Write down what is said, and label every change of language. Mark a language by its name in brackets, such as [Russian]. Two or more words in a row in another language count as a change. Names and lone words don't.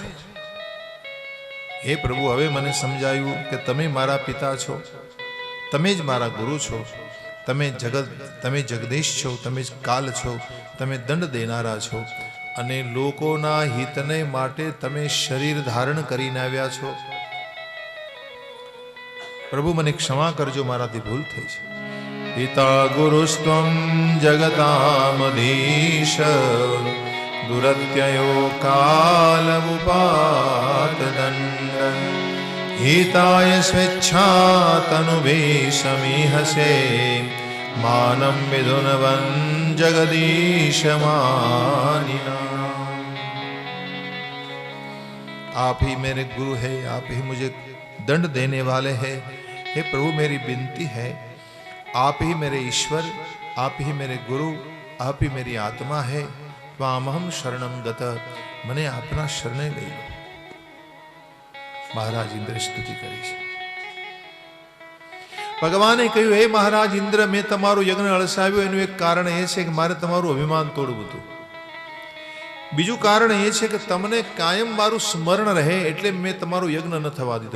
[Gujarati] હે પ્રભુ, હવે મને સમજાયું કે તમે મારા પિતા છો, તમે જ મારા ગુરુ છો, તમે જગદીશ છો, તમે જ કાલ છો, તમે દંડ દેનારા છો અને લોકોના હિતને માટે તમે શરીર ધારણ કરીને આવ્યા છો. પ્રભુ મને ક્ષમા કરજો, મારાથી ભૂલ થઈ છે. [Sanskrit] પિતા ગુરુસ્ત્વમ જગતામધીશ દુરત્યયો કાલવુપાત દંડ हिताय स्वेच्छा तनुभीषमीहसे मानं विधुनवन् जगदीश मानिना. [Hindi] आप ही मेरे गुरु है, आप ही मुझे दंड देने वाले हैं. हे प्रभु, मेरी विनती है, आप ही मेरे ईश्वर, आप ही मेरे गुरु, आप ही मेरी आत्मा है. [Sanskrit] त्वामहं शरणं गत. [Gujarati] મને આપના શરણે લઈ લો. મહારાજ ઇન્દ્ર સ્તુતિ કરી છે. ભગવાને કહ્યું, હે મહારાજ ઇન્દ્ર, મેં તમારું યજ્ઞ અળસાવ્યું એનું એક કારણ એ છે કે મારે તમારું અભિમાન તોડવું હતું. બીજું કારણ એ છે કે તમને કાયમ મારું સ્મરણ રહે એટલે મેં તમારું યજ્ઞ ન થવા દીધો.